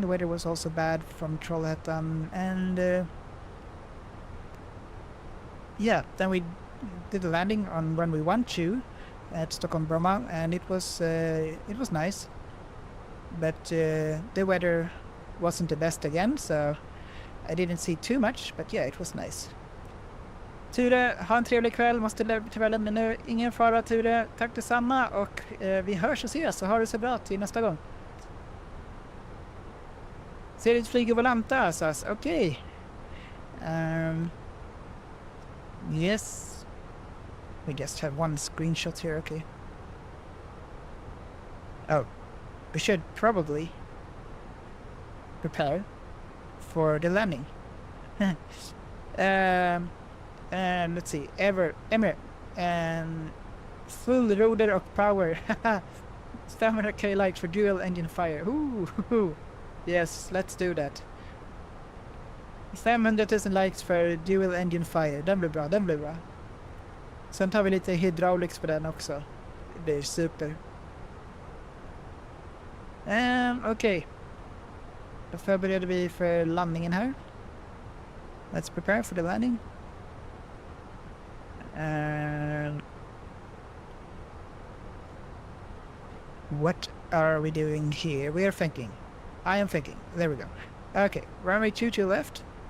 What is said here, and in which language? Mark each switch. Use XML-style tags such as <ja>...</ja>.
<en>The weather was also bad from Trollhättan, and yeah, then we did the landing on runway 12 at Stockholm Bromma, and it was nice, but the weather wasn't the best again, so I didn't see too much, but yeah, it was nice.</en> <sv>Ture, ha en trevlig kväll, måste tyvärr lämna nu. Ingen fara Ture, tack detsamma, och vi hörs och ses, så har det så bra till nästa gång. Ser ditt flyg i Volanta, alltså. Okej.</sv> <en>Yes. We just have one screenshot here, okay. Oh, we should probably prepare for the landing. And let's see, Emir, and full rotor of power. 700k likes for dual engine fire. Ooh. Yes, let's do that. 500,000 likes för dual engine fire.</en> <sv>Den blir bra. Sen tar vi lite hydraulics på den också. Det blir super. Okej. Då förbereder vi för landningen här.</sv> <en>Let's prepare for the landing. And what are we doing here? We are thinking. I am thinking. There we go. Okay, runway 22 left.</en>